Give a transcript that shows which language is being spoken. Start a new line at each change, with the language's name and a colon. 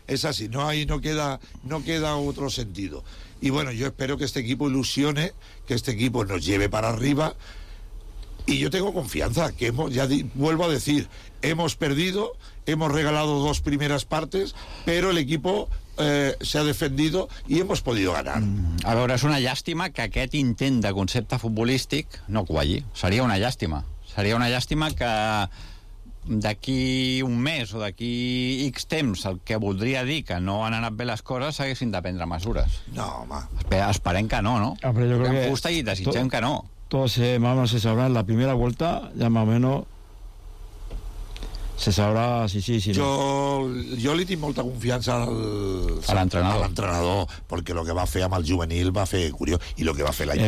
Spanish: Es así, no hay, no queda otro sentido. Y bueno, yo espero que este equipo ilusione, que este equipo nos lleve para arriba. Y yo tengo confianza, que vuelvo a decir, hemos perdido, hemos regalado 2 primeras partes, pero el equipo se ha defendido y hemos podido ganar.
Catalan: A veure, és una llàstima que aquest intent de concepte futbolístic no qualli. Seria una llàstima. Seria una llàstima que d'aquí un mes o d'aquí X temps, el que voldria dir que no han anat bé les coses, haguessin de prendre mesures. No, home. Esperem que no, no? Home, jo crec que... Em gusta i desitgem que no.
Spanish: Todos se sabrá en la primera vuelta, ya más o menos se sabrá si no. Yo le tengo mucha confianza al entrenador, porque lo que va a hacer a mal juvenil va a hacer curioso, y lo que va a hacer la